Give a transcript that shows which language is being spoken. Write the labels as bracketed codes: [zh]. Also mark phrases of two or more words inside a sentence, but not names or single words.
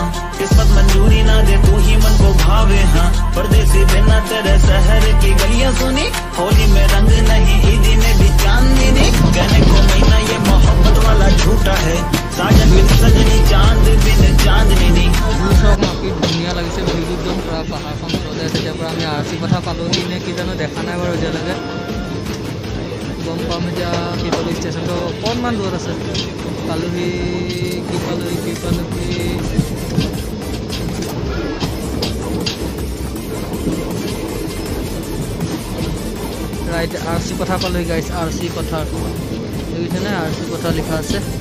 [hi] किस्मत मंजूरी ना दे तू ही मन को भावे हाँ परदेसी बिना तेरे शहर की गलियां सुनी होली में रंग नहीं ईदी में भी चांदनी नहीं कहने को महीना ये मोहब्बत वाला झूठा है साजन बिन सजनी चांद बिन चांदनी नहीं [as] ধুনীয়া লাগিছে ভিউটো একদম পুৰা পাহাৰখন চলে আছে এতিয়া পৰা আমি আৰচি কথা পালোহি নে কি জানো দেখা নাই বাৰু এতিয়ালৈকে গম পাম এতিয়া শিৱলী ষ্টেচনটো অকণমান দূৰত আছে পালোহি কি ৰাইট আৰচি কথা পালোহি গাইছ আৰচি পথাৰ দেখিছেনে আৰচি পথাৰ লিখা আছে